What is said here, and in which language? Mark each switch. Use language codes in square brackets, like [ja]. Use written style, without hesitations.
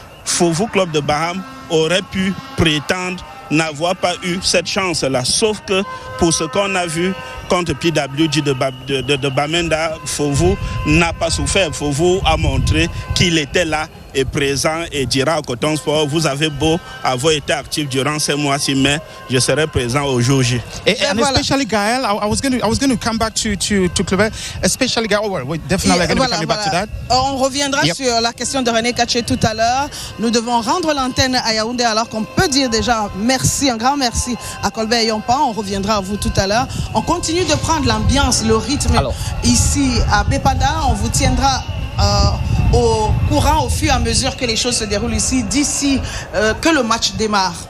[fr] Fovu Club de Baham aurait pu prétendre n'avoir pas eu cette chance-là, sauf que pour ce qu'on a vu contre PWG de Bamenda, Fovu n'a pas souffert. Fovu a montré qu'il était là et présent et dira au Coton Sport, vous avez beau avoir été actif durant ces mois-ci, mais je serai présent au jour J. [en] And especially Gaël, I was going to come back to Claubert, especially Gaël. Oh, we're definitely going to be coming back to that. [fr] On reviendra sur la question de René Caché tout à l'heure. Nous devons rendre l'antenne à Yaoundé alors qu'on peut dire déjà merci, un grand merci à Colbert Yompa. On reviendra à vous tout à l'heure. On continue de prendre l'ambiance, le rythme ici à Bépanda. On vous tiendra au courant au fur et à mesure que les choses se déroulent ici, d'ici que le match démarre.